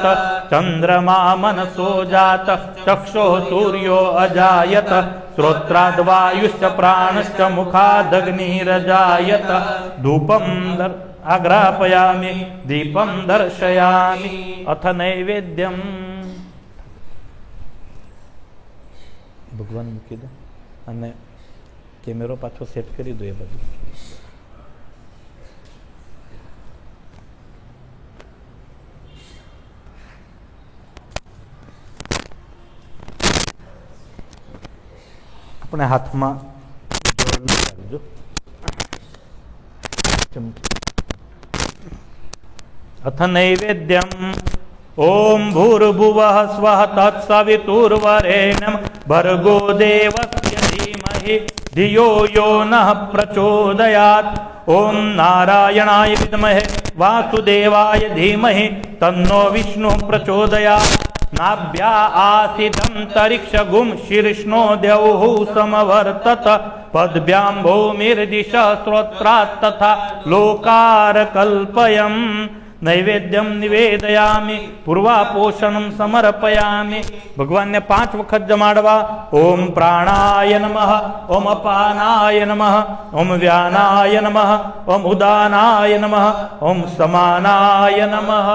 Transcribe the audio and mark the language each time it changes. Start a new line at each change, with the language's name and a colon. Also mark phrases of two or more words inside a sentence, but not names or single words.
Sanskrit: चन्द्रमा मनसो जात चक्षुः सूर्यो अजायत श्रोत्राद्वायुश्च प्राणश्च मुखादग्निरजायत। धूपं आग्रापयामि दीपं दर्शयामि अथ नैवेद्यम्।
Gujarati: भगवान મૂકી દો અને કેમેરો પાછો સેટ કરી દો એ બધું। આપણે હાથમાં જો अथ
Sanskrit: नैवेद्यम् ओम भूर्भुवः स्वः तत्सवितुर्वरेण्यं भर्गो देवस्य धीमहि धियो यो नः प्रचोदयात्। ओम नारायणाय विद्महे वासुदेवाय धीमहि तन्नो विष्णुः प्रचोदयात्। नाभ्या आसीदन्तरिक्षगुं शीर्ष्णो द्यौः समवर्तत पद्भ्यां भूमिर्दिशः श्रोत्रात् तथा लोकारकल्पयम्। નૈવેદ્યમ નિવેદયામિ પૂર્વાપોષણમ સમર્પયામિ.
Gujarati: ભગવાનને 5 વખત જમાડવા.
Sanskrit: ઓમ પ્રાણાય નમઃ, ઓમ અપાનાય નમઃ, ઓમ વ્યાનાય નમઃ, ઓમ ઉદાનાય નમઃ, ઓમ સમાનાય નમઃ.